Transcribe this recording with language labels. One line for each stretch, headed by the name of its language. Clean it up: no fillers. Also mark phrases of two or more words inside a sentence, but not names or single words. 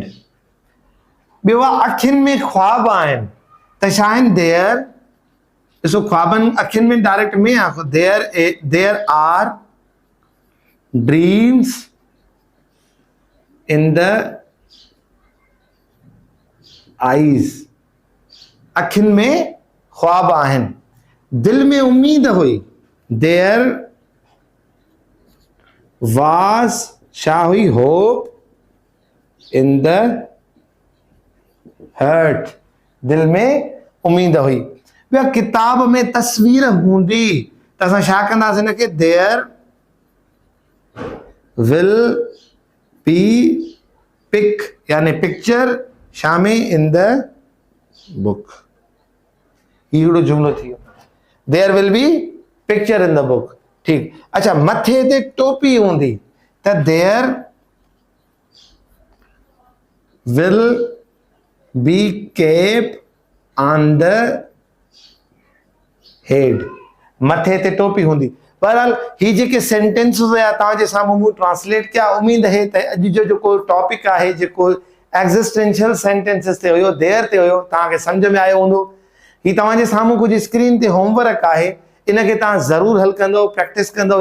Sindhi: ॿियो अखियुनि में ख्वाब आहिनि, त छा आहिनि, देयर, ॾिसो ख्वाबनि अखियुनि में डायरेक्ट में आहे,
English: there are dreams in the eyes.
Sindhi: अखियुनि में ख्वाब आहिनि, दिल में उम्मीद हुई,
English: there was
Sindhi: छा हुई,
English: hope in the heart,
Sindhi: दिल में उम्मीद हुई। ॿियो किताब में तस्वीर हूंदी, त असां छा कंदासीं हिनखे,
English: there will be pic,
Sindhi: यानी पिक्चर छा में,
English: in the book.
Sindhi: हिकिड़ो जुमिलो थी वियो,
English: there will be picture in the book. ठीकु।
Sindhi: अच्छा, मथे ते टोपी हूंदी, त
English: there will be cap on the head,
Sindhi: मथे ते टोपी हूंदी। बहरहाल ही जेके सेंटेंस हुया तव्हांजे साम्हूं मूं ट्रांसलेट कया, उमेद है त अॼु जो जेको टॉपिक आहे, जेको
English: existential sentences
Sindhi: ते हुयो, देयर ते हुयो, तव्हांखे सम्झ में आयो हूंदो। ही तव्हांजे साम्हूं कुझु स्क्रीन ते होमवर्क आहे, इनखे तव्हां ज़रूरु हल कंदो, प्रैक्टिस कंदो।